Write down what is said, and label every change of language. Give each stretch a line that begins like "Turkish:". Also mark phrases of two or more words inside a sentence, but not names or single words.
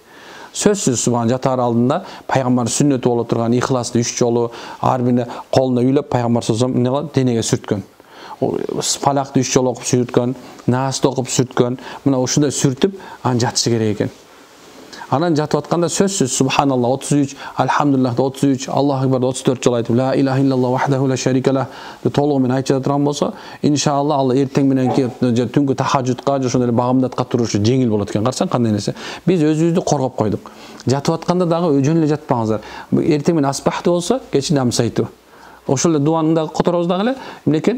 Kyrgyz: Сөзсүз субхан жатаар алдында пайгамбар сүннөтү боло турган ихласты 3 жолу ар бирине колуна үйлөп пайгамбар
Arabic: صلى الله عليه وسلم
Kyrgyz: денеге сүрткөн. Фалакты 3 жолу окуп сүрткөн, Насты окуп сүрткөн. Мына ушундай сүртүп анан жатышы керек экен. Анан жатып атканда сөзсүз субханалла 33, альхамдулиллах 33,
Arabic: الله أكبر
Kyrgyz: 34 жолу айтып,
Arabic: لا إله إلا الله وحده لا شريك له
Kyrgyz: деп толугу менен айтып турган болсо,
Arabic: إن شاء الله
Kyrgyz: Алла эртең менен келип түнгү тахажжудка, ошондой эле багымдатка турушу жеңил болот экен. Карасаң кандай нерсе. Биз өзүбүздү коргоп койдук. Жатып атканда дагы жөн эле жатпаңыздар. Эртең менен асбахты болсо, кечинде амсайту. Ошол эле дуаны дагы которобуз дагы эле, эмнекен?